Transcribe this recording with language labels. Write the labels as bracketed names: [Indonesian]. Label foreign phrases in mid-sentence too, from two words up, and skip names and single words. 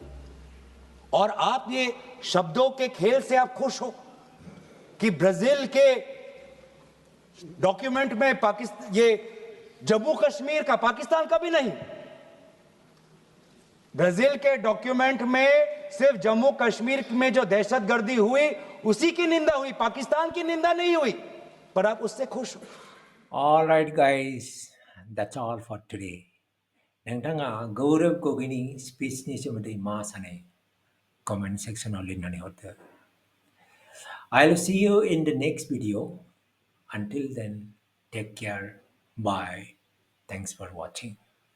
[Hindi] और आप ये शब्दों के खेल से आप खुश हो कि ब्राजील के डॉक्यूमेंट में पाकिस्तान, ये जम्मू कश्मीर का पाकिस्तान का भी नहीं, ब्राजील के डॉक्यूमेंट में सिर्फ जम्मू कश्मीर में जो दहशतगर्दी हुई उसी की निंदा हुई, पाकिस्तान की निंदा नहीं हुई, पर आप उससे खुश हो। [English] All right, guys, that's all for today. [Bodo] नोंथाङा गौरव गगैनि स्पिचनि सोमोन्दै मा सानो? कमेन्ट सेक्सनाव लिरनानै हरदो। [English] I'll see you in the next video. Until then, take care. Bye. Thanks for watching.